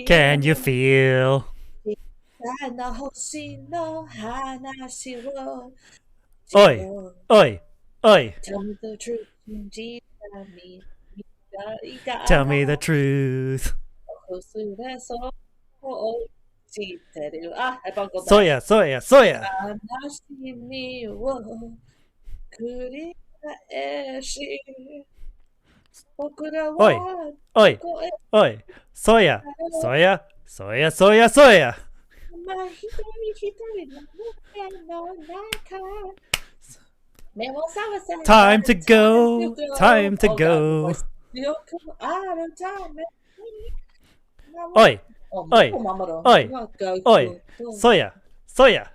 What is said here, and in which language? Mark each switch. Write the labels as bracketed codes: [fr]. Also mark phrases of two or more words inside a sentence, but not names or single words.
[en] Can you feel? Oi! Oi! Oi! Tell me the truth. Tell me the truth. I bungled that. Soya, soya, soya! Oi! Oi! Oi! Soya! Soya! Soya, soya, soya! Time to go! Time to go! Oi! Oi! Oi! Oi! Soya! Soya!